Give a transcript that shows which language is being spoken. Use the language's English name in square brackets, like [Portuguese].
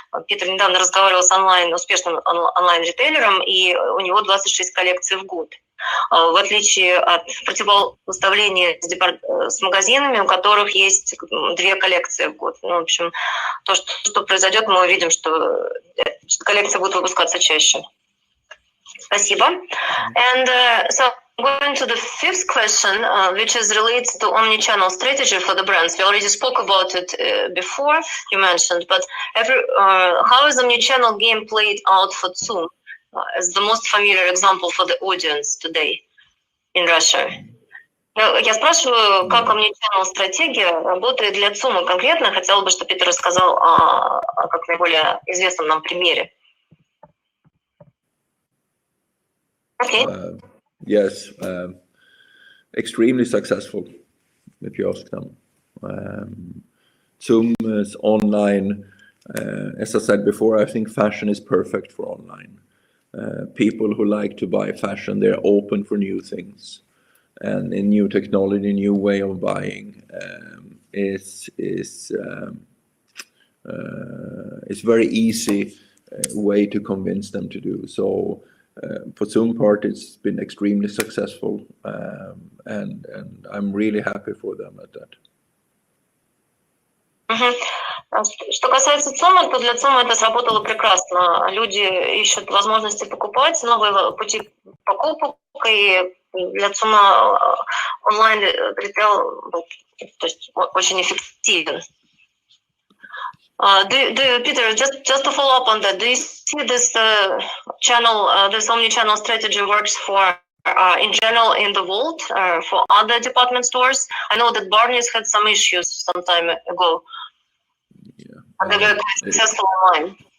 [Russian] Питер недавно разговаривал с успешным онлайн-ритейлером, и у него 26 коллекций в год. В отличие от противопоставления с магазинами, у которых есть 2 коллекции в год. Ну, в общем, то, что произойдет, мы увидим, что коллекции будут выпускаться чаще. Спасибо. [English] And so going to the fifth question, which is related to omni-channel strategy for the brands. We already spoke about it before, you mentioned, but how is omni-channel game played out for ЦУМ as the most familiar example for the audience today in Russia? [Russian] Я спрашиваю, как omni-channel стратегия работает для ЦУМа конкретно. Хотела бы, чтобы Питер рассказал о как наиболее известном нам примере. [English] Okay. Yes, extremely successful, if you ask them. ЦУМ's online, as I said before, I think fashion is perfect for online. People who like to buy fashion, they're open for new things. And in new technology, new way of buying is very easy way to convince them to do. So for ЦУМ part, it's been extremely successful, and I'm really happy for them at that. [Russian] Что касается ЦУМа, то для ЦУМа это сработало прекрасно. Люди ищут возможности покупать, новые пути покупок, и для ЦУМа онлайн-ритейл был, то есть, очень эффективен. [English] Peter, just to follow up on that, do you see this this omni-channel strategy works for in general in the world for other department stores? I know that Barney's had some issues some time ago. Yeah, they were quite successful online.